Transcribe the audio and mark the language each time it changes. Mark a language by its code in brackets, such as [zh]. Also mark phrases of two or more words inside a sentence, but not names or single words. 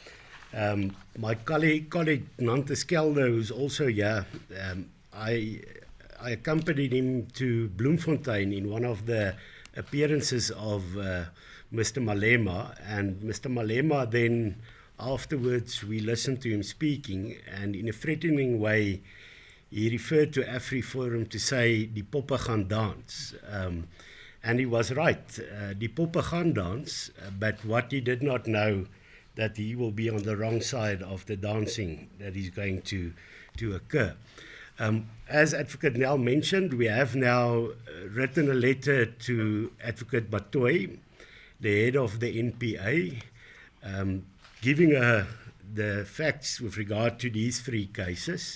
[en] My colleague Nantes Kelder, who's also here, I accompanied him to Bloemfontein in one of the appearances of Mr. Malema, and Mr. Malema then afterwards we listened to him speaking, and in a threatening way he referred to Afriforum to say [af] die poppe gaan dans, [en] and he was right, [af] die poppe gaan dans, [en] but what he did not know that he will be on the wrong side of the dancing that is going to occur. As Advocate Nel mentioned, we have now written a letter to Advocate Batoy, the head of the NPA, giving her the facts with regard to these three cases.